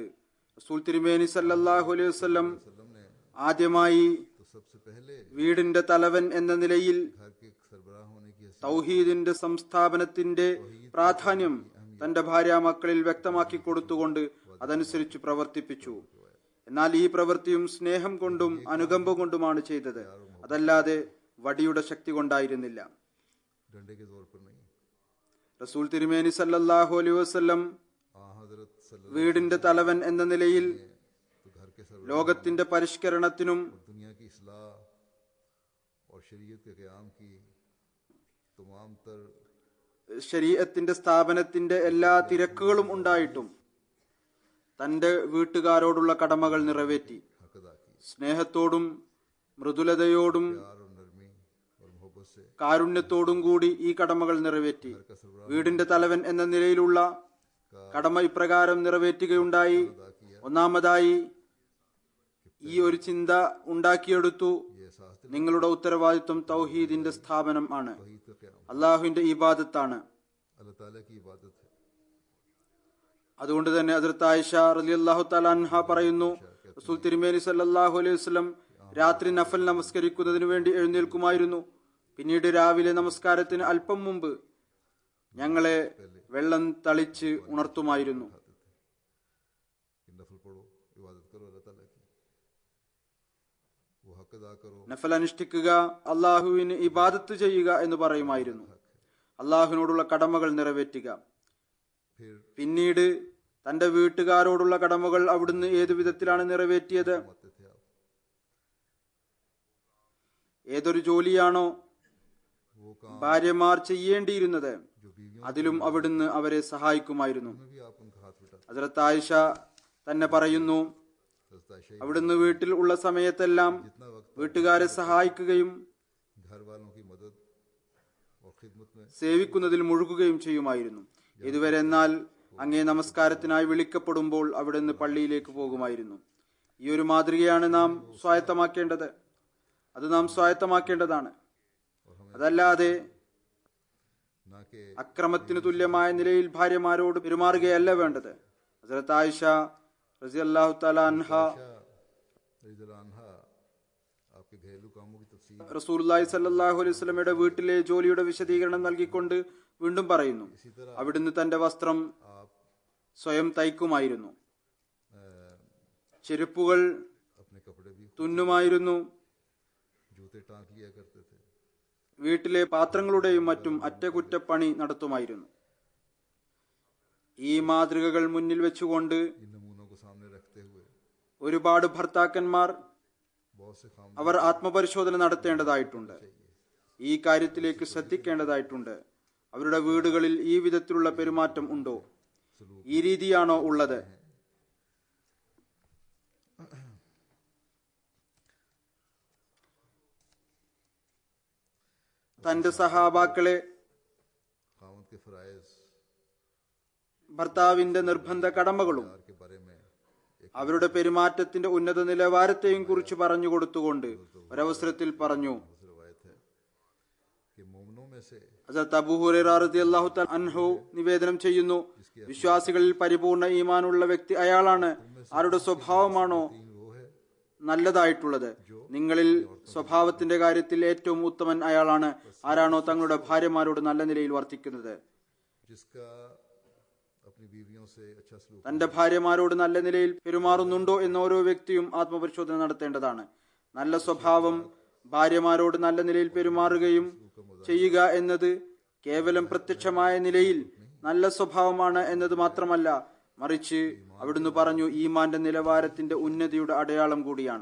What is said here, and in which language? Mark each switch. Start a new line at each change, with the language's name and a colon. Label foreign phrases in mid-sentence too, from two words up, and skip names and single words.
Malayalam: റസൂൽ തിരുമേനി
Arabic: صلى الله عليه وسلم
Malayalam: ആദ്യമായി വീടിന്റെ തലവൻ എന്ന നിലയിൽ തൗഹീദിന്റെ സംസ്ഥാപനത്തിന്റെ പ്രാധാന്യം തന്റെ ഭാര്യാമക്കളിൽ വ്യക്തമാക്കി കൊടുത്തുകൊണ്ട് അതനുസരിച്ച് പ്രവർത്തിപ്പിച്ചു. എന്നാൽ ഈ പ്രവൃത്തിയും സ്നേഹം കൊണ്ടും അനുകമ്പ കൊണ്ടുമാണ് ചെയ്തത്, അതല്ലാതെ വടിയുടെ ശക്തി കൊണ്ടായിരുന്നില്ല.
Urdu: ڈنڈے کے زور پر نہیں.
Malayalam: റസൂൽ തിരുമേനി
Arabic: صلى الله عليه وسلم
Urdu: حضرت صلی اللہ
Malayalam: വീടിന്റെ തലവൻ എന്ന നിലയിൽ
Urdu: تو گھر کے سرو
Malayalam: ലോകത്തിന്റെ പരിഷ്കരണത്തിനും
Urdu: دنیا کی اصلاح اور شریعت کے قیام کی تمام تر
Malayalam: ശരീഅത്തിന്റെ സ്ഥാപനത്തിന്റെ എല്ലാ തിരക്കുകളും ഉണ്ടായിട്ടും തന്റെ വീട്ടുകാരോടുള്ള കടമകൾ നിറവേറ്റി.
Urdu: حق ادا کی.
Malayalam: സ്നേഹത്തോടും മൃദുലതയോടും
Urdu: پیار اور نرمی اور محبت سے
Malayalam: കാരുണ്യത്തോടും കൂടി ഈ കടമകൾ നിറവേറ്റി. വീടിന്റെ തലവൻ എന്ന നിലയിലുള്ള കടമ ഇപ്രകാരം നിറവേറ്റുകയുണ്ടായി. ഒന്നാമതായി ഈ ഒരു ചിന്ത ഉണ്ടാക്കിയെടുത്തു,
Urdu: یہ احساس
Malayalam: നിങ്ങളുടെ ഉത്തരവാദിത്വം തൗഹീദിന്റെ സ്ഥാപനം ആണ്,
Urdu: توحید کا قیام
Malayalam: അള്ളാഹുവിന്റെ ഇബാദത്താണ്.
Urdu: اللہ تعالیٰ کی عبادت ہے.
Malayalam: അതുകൊണ്ട് തന്നെ ഹസ്രത്ത് ആയിഷ
Arabic: رضي الله تعالى عنها
Malayalam: പറയുന്നു, റസൂൽ തിരുമേനി
Arabic: صلى الله عليه وسلم
Malayalam: രാത്രി നഫൽ നമസ്കരിക്കുന്നതിന് വേണ്ടി എഴുന്നേൽക്കുമായിരുന്നു. പിന്നീട് രാവിലെ നമസ്കാരത്തിന് അല്പം മുമ്പ് ഞങ്ങളെ വെള്ളം തളിച്ച് ഉണർത്തുമായിരുന്നു.
Urdu: کہ نفل پڑھو، عبادت کرو اللہ تعالیٰ کی، وہ حق ادا کرو.
Malayalam: നഫൽ അനുഷ്ഠിക്കുക, അള്ളാഹുവിന് ഇബാദത്ത് ചെയ്യുക എന്ന് പറയുമായിരുന്നു. അള്ളാഹുവിനോടുള്ള കടമകൾ നിറവേറ്റുക.
Urdu: پھر
Malayalam: പിന്നീട് തന്റെ വീട്ടുകാരോടുള്ള കടമകൾ അവിടുന്ന് ഏതു വിധത്തിലാണ് നിറവേറ്റിയത്?
Urdu: آتے تھے آپ,
Malayalam: ഏതൊരു ജോലിയാണോ
Urdu: وہ کام
Malayalam: ഭാര്യമാർ ചെയ്യേണ്ടിയിരുന്നത്
Urdu: جو بیویوں
Malayalam: അതിലും അവിടുന്ന് അവരെ സഹായിക്കുമായിരുന്നു.
Urdu: میں بھی آپ ان کا ہاتھ بٹاتے.
Malayalam: ഹസ്രത്ത് ആയിഷ തന്നെ പറയുന്നു,
Urdu: حضرت عائشہ
Malayalam: അവിടുന്ന് വീട്ടിൽ ഉള്ള സമയത്തെല്ലാം
Urdu: جتنا وقت
Malayalam: വീട്ടുകാരെ സഹായിക്കുകയും
Urdu: گھر والوں کی مدد اور خدمت میں
Malayalam: സേവിക്കുന്നതിൽ മുഴുകുകയും ചെയ്യുമായിരുന്നു. ഇതുവരെ എന്നാൽ അങ്ങേ നമസ്കാരത്തിനായി വിളിക്കപ്പെടുമ്പോൾ അവിടുന്ന് പള്ളിയിലേക്ക് പോകുമായിരുന്നു. ഈ ഒരു മാതൃകയാണ് നാം സ്വായത്തമാക്കേണ്ടത്. അത് നാം സ്വായത്തമാക്കേണ്ടതാണ്. അതല്ലാതെ
Urdu: نا کے
Malayalam: അക്രമത്തിന് തുല്യമായ നിലയിൽ ഭാര്യമാരോട് പെരുമാറുകയല്ല വേണ്ടത്. ഹസ്രത്ത് ആയിഷ
Arabic: رضي الله تعالى عنها رضي الله عنها
Urdu: آپ کے گھریلو کاموں کی تفصیل
Arabic: رسول الله صلى الله عليه
Malayalam: വസല്ലമയുടെ വീട്ടിലെ ജോലിയുടെ വിശദീകരണം നൽകിക്കൊണ്ട് വീണ്ടും പറയുന്നു, അവിടുന്ന് തന്റെ വസ്ത്രം
Urdu: آپ
Malayalam: സ്വയം തയ്ക്കുമായിരുന്നു, ചെരുപ്പുകൾ
Urdu: اپنے کپڑے بھی
Malayalam: തുന്നുമായിരുന്നു,
Urdu: جوتے ٹانک لیا کرتے تھے.
Malayalam: വീട്ടിലെ പാത്രങ്ങളുടെയും മറ്റും അറ്റകുറ്റപ്പണി നടത്തുമായിരുന്നു. ഈ മാതൃകകൾ മുന്നിൽ വെച്ചുകൊണ്ട്
Urdu: ان نمونوں کو سامنے رکھتے ہوئے
Malayalam: ഒരുപാട് ഭർത്താക്കന്മാർ
Urdu: بہت سے کام
Malayalam: അവർ ആത്മപരിശോധന നടത്തേണ്ടതായിട്ടുണ്ട്. ഈ കാര്യത്തിലേക്ക് ശ്രദ്ധിക്കേണ്ടതായിട്ടുണ്ട്. അവരുടെ വീടുകളിൽ ഈ വിധത്തിലുള്ള പെരുമാറ്റം ഉണ്ടോ? ഈ രീതിയാണോ ഉള്ളത്? തന്റെ സഹാബാക്കളെ
Urdu: خامد کے فرائض
Malayalam: ഭർത്താവിന്റെ നിർബന്ധ കടമകളും
Urdu: کے بارے میں ایک
Malayalam: അവരുടെ പെരുമാറ്റത്തിന്റെ ഉന്നത നിലവാരത്തെയും കുറിച്ച് പറഞ്ഞു കൊടുത്തുകൊണ്ട് ഒരവസരത്തിൽ പറഞ്ഞു,
Urdu: روایت ہے کہ مومنوں میں سے
Malayalam: ഹസ്രത്ത് അബൂ ഹുറൈറ
Arabic: رضي الله تعالى عنه
Malayalam: നിവേദനം ചെയ്യുന്നു, വിശ്വാസികളിൽ പരിപൂർണ ഈമാനുള്ള വ്യക്തി അയാളാണ് ആരുടെ സ്വഭാവമാണോ
Urdu: وہ ہے
Malayalam: നല്ലതായിട്ടുള്ളത്. നിങ്ങളിൽ സ്വഭാവത്തിന്റെ കാര്യത്തിൽ ഏറ്റവും ഉത്തമൻ അയാളാണ് ആരാണോ തങ്ങളുടെ ഭാര്യമാരോട് നല്ല നിലയിൽ വർത്തിക്കുന്നത്.
Urdu: جس کا اپنی بیویوں سے اچھا سلوک
Malayalam: തന്റെ ഭാര്യമാരോട് നല്ല നിലയിൽ പെരുമാറുന്നുണ്ടോ എന്ന് ഓരോ വ്യക്തിയും ആത്മപരിശോധന നടത്തേണ്ടതാണ്. നല്ല സ്വഭാവം, ഭാര്യമാരോട് നല്ല നിലയിൽ പെരുമാറുകയും ചെയ്യുക എന്നത് കേവലം പ്രത്യക്ഷമായ നിലയിൽ നല്ല സ്വഭാവമാണ് എന്നത് മാത്രമല്ല, മറിച്ച് അവിടുന്ന് പറഞ്ഞു ഈമാന്റെ നിലവാരത്തിന്റെ ഉന്നതിയുടെ അടയാളം കൂടിയാണ്.